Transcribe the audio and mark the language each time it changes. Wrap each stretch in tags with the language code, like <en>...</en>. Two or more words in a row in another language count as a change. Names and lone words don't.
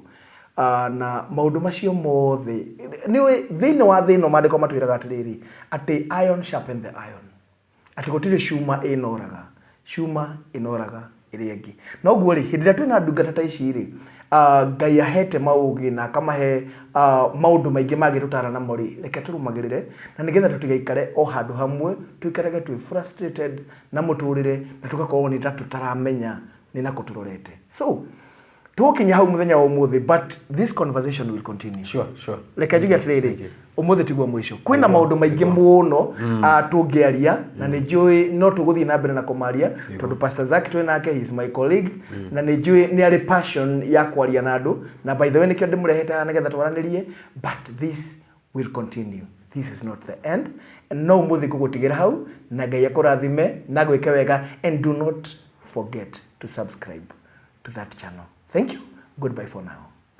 <ki>Na maundu macio mothe niwe thini wa thino mandiko matwiraga atiriri ati</ki> <en>iron sharpen the iron,</en> <ki>ati gutire cuma inoraga iri ingi. Na uguo ri hindira twina ndungata ta ici ri Ngai ahete maugi na kamahe maundu maingi magirutara na mori reke turumagirire na nigetha tutigaikare o handu hamwe tuikarage twi frustrated na muturire na tugakorwo ni tutaramenya ni nako turorete. So tukinya hau muthenya wa umuthi,</ki> <en>but this conversation will continue. Sure.</en> <ki>Reke njuge atiriri umuthi tigwo mwisho. Kwina maundu maingi muno tungiaria na ni njui no tuguthie na mbere na kumaria tondu Pastor Zack twe nake,</ki> <en>he is my colleague,</en> <ki>na ni njui ni ari passion ya kwaria na andu, na</ki> <en>by the way</en> <ki>nikio ndimureheta nigetha twaranirie,</ki> <en>but this will continue. This is not the end,</en> <ki>and no umuthi kugutigira hau na Ngai akurathime na gwike wega,</ki> <en>and do not forget to subscribe to that channel. Thank you. Goodbye for now.</en>